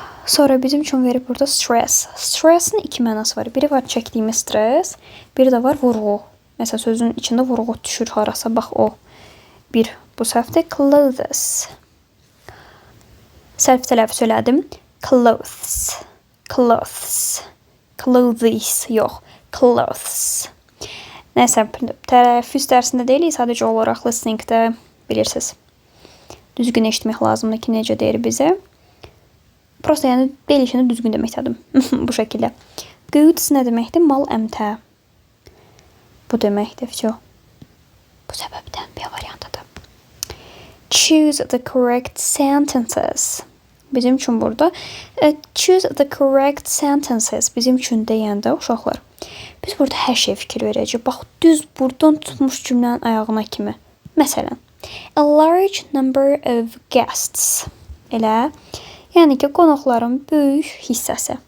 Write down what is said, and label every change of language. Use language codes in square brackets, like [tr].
[az] Sonra bizim üçün verib burada stress. Stressin iki mənası var. Biri var çəkdiyimiz stres, biri də var vurğu. Məsələn, sözün içində vurğu düşür harasa. Bax o. Bir. Bu səhvdir. Clothes. Səhv tələffüz elədim. Clothes. Clothes. Clothes. Yox. Clothes. Nəsə, tələffüz dərsində deyilik, sadəcə olaraq listeningdə bilirsiniz. Düzgün eşitmək lazımdır ki, necə deyir bizə. Prosta yəni deyilişini düzgün demək istədim. Bu şəkildə. Goods nə deməkdir? Mal, əmtə. Bu deməkdir. Bu səbəbdən bir variantıdır. [en] Choose the correct sentences. [az] Bizim üçün burada choose the correct sentences. Bizim üçün deyəndə uşaqlar. Biz burada hər şey fikir verəcəyik. Bax, düz buradan tutmuş cümlənin ayağına kimi. Məsələn, a large number of guests. Elə, yəni ki, qonaqların böyük hissəsi.